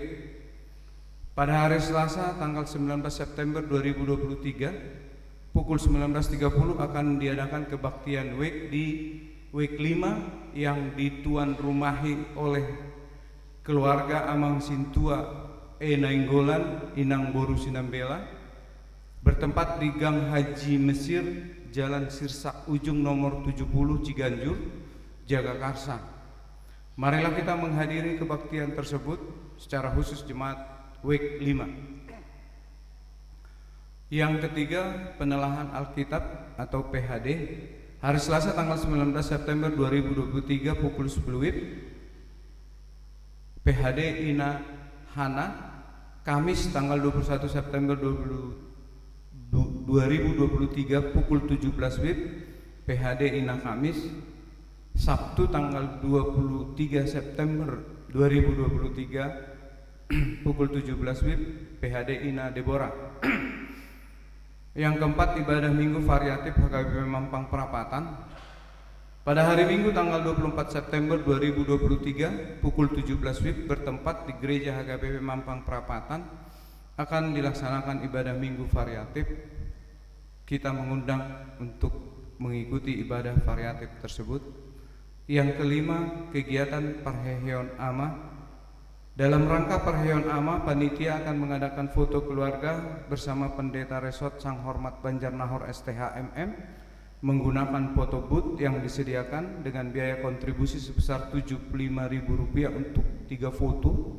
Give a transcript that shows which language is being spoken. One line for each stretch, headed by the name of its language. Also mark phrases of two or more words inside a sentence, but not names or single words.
Indonesian: Pada hari Selasa tanggal 19 September 2023 pukul 19.30 akan diadakan kebaktian WEK di WEK 5 yang dituan rumahi oleh keluarga Amang Sintua Nainggolan Inang Boru Sinambela, bertempat di Gang Haji Mesir, Jalan Sirsak Ujung nomor 70 Ciganjur, Jagakarsa. Marilah kita menghadiri kebaktian tersebut secara khusus jemaat WEK 5. Yang ketiga, penelahan Alkitab atau PHD hari Selasa tanggal 19 September 2023 pukul 10 WIB. PHD Ina Hana. Kamis tanggal 21 September 2023 pukul 17 WIB. PHD Ina Kamis. Sabtu tanggal 23 September 2023 pukul 17 WIB. PHD Ina Deborah. Yang keempat, ibadah minggu variatif HKBP Mampang Perapatan pada hari Minggu tanggal 24 September 2023 pukul 17 WIB bertempat di Gereja HKBP Mampang Perapatan akan dilaksanakan ibadah minggu variatif. Kita mengundang untuk mengikuti ibadah variatif tersebut. Yang kelima, kegiatan Parheheon Ama. Dalam rangka Parheheon Ama, panitia akan mengadakan foto keluarga bersama Pendeta Resort Sang Hormat Banjarnahor STHMM menggunakan foto booth yang disediakan dengan biaya kontribusi sebesar Rp75.000 untuk 3 foto.